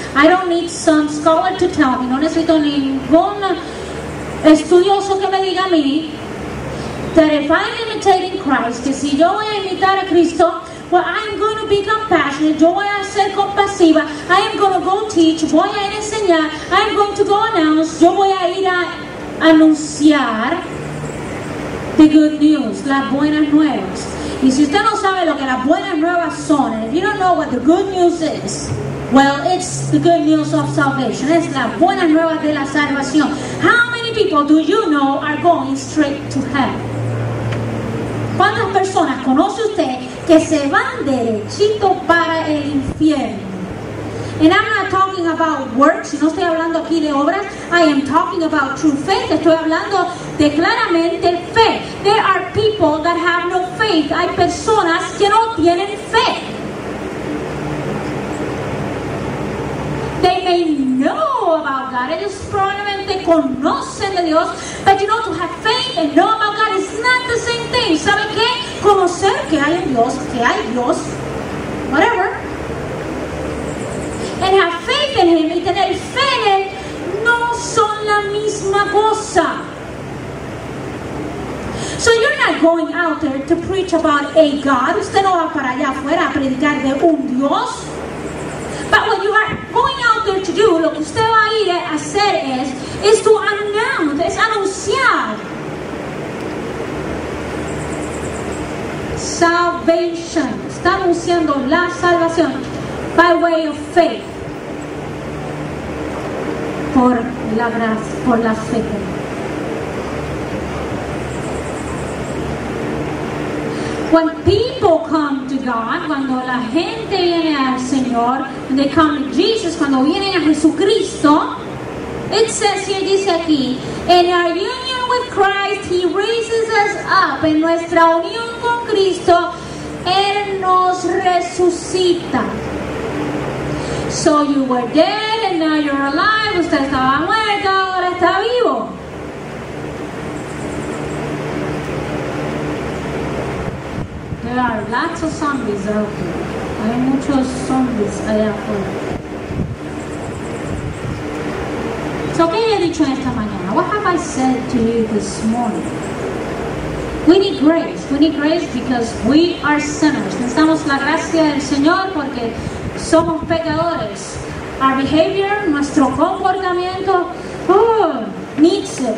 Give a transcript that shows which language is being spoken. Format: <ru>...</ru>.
<en>I don't need some scholar to tell me,</en> <es>no necesito ningún estudioso que me diga a mí,</es> <en>that if I'm imitating Christ,</en> <es>que si yo voy a imitar a Cristo,</es> <en>well, I'm going to be compassionate,</en> <es>yo voy a ser compasiva,</es> <en>I am going to go teach,</en> <es>voy a enseñar,</es> <en>I'm going to go announce,</en> <es>yo voy a ir a anunciar</es> <en>the good news,</en> <es>las buenas nuevas. Y si usted no sabe lo que las buenas nuevas son,</es> <en>and if you don't know what the good news is, well, it's the good news of salvation.</en> <es>Es las buenas nuevas de la salvación.</es> <en>How many people do you know are going straight to hell?</en> <es>¿Cuántas personas conoce usted que se van derechito para el infierno?</es> <en>And I'm not talking about works,</en> <es>no estoy hablando aquí de obras.</es> <en>I am talking about true faith.</en> <es>Estoy hablando de claramente fe.</es> <en>There are people that have no faith.</en> <es>Hay personas que no tienen fe.</es> <en>They may know about God.</en> <es>Ellos probablemente conocen de Dios.</es> <en>But you know, to have faith and know about God is not the same thing.</en> <es>¿Saben qué? Conocer que hay en Dios,</es> <en>whatever. And have faith in Him</en> <es>y tener fe en Él no son la misma cosa.</es> <en>So you're not going out there to preach about a God.</en> <es>Usted no va para allá afuera a predicar de un Dios.</es> <en>But what you are going out there to do,</en> <es>lo que usted va a ir a hacer es</es> <en>to announce,</en> <es>es anunciar salvation. Está anunciando la salvación</es> <en>by way of faith.</en> <es>Por la gracia, por la fe.</es> <en>When people come to God,</en> <es>cuando la gente viene al Señor,</es> <en>when they come to Jesus,</en> <es>cuando vienen a Jesucristo,</es> <en>it says here,</en> <es>dice aquí,</es> <en>in our union with Christ, He raises us up.</en> <es>En nuestra unión con Cristo, Él nos resucita.</es> <en>So you were dead and now you're alive.</en> <es>Usted estaba muerto, ahora está vivo.</es> <en>There are lots of zombies out there.</en> <es>Hay muchos zombies allá afuera. So, ¿qué he dicho esta mañana?</es> <en>What have I said to you this morning? We need grace. We need grace because we are sinners.</en> <es>Necesitamos la gracia del Señor porque somos pecadores.</es> <en>Our behavior,</en> <es>nuestro comportamiento,</es> <en>needs it.</en>